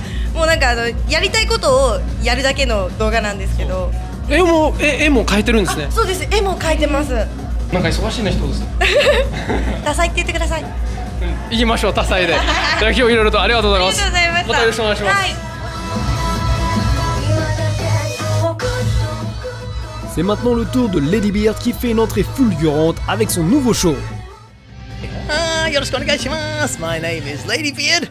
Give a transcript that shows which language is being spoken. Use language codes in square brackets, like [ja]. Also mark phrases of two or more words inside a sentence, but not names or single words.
[ja] もうなんかやりたいことをやるだけの動画なんですけど。絵も描いてるんですね。そうです、絵も描いてます。なんか忙しいな人です。多彩って言ってください。行きましょう、多彩で。じゃあ今日いろいろとありがとうございます。ありがとうございました。またよろしくお願いします。はい。 [fr] C'est maintenant le tour de Lady Beard qui fait une entrée fulgurante avec son nouveau show. [ja] よろしくお願いします. [en] My name is Lady Beard.